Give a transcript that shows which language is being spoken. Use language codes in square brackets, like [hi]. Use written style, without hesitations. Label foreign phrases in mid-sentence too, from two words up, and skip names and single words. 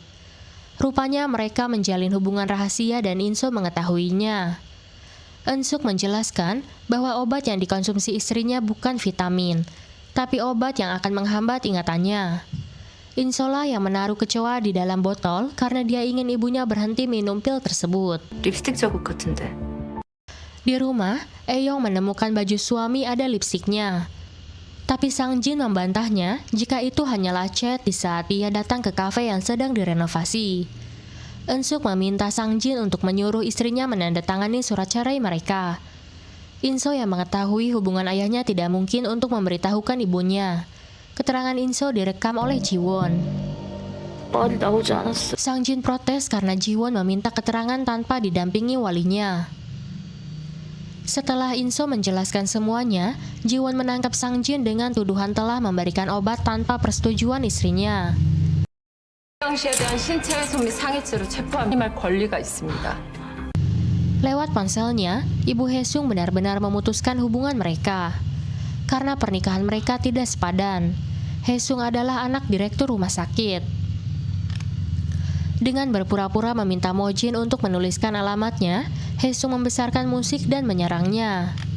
[id] Rupanya mereka menjalin hubungan rahasia dan Inso mengetahuinya. Eun-suk menjelaskan bahwa obat yang dikonsumsi istrinya bukan vitamin, tapi obat yang akan menghambat ingatannya. Inso lah yang menaruh kecoa di dalam botol karena dia ingin ibunya berhenti minum pil tersebut. [ko] 립스틱 자국 같은데. [id] Di rumah, Aeyong menemukan baju suami ada lipstiknya. Tapi Sang Jin membantahnya jika itu hanyalah cat di saat dia datang ke kafe yang sedang direnovasi. Eun-suk meminta Sang Jin untuk menyuruh istrinya menandatangani surat cerai mereka. Inso yang mengetahui hubungan ayahnya tidak mungkin untuk memberitahukan ibunya. Keterangan Inso direkam oleh Jiwon. Sang Jin protes karena Jiwon meminta keterangan tanpa didampingi walinya. Setelah Inso menjelaskan semuanya, Jiwon menangkap Sang Jin dengan tuduhan telah memberikan obat tanpa persetujuan istrinya. [ko] 씨에 대한 신체훼손 및 상해죄로 체포할 권리가 있습니다. [id] Lewat ponselnya, Ibu Haesung benar-benar memutuskan hubungan mereka. Karena pernikahan mereka tidak sepadan, Haesung adalah anak direktur rumah sakit. Dengan berpura-pura meminta Mojin untuk menuliskan alamatnya, Haesung membesarkan musik dan menyerangnya.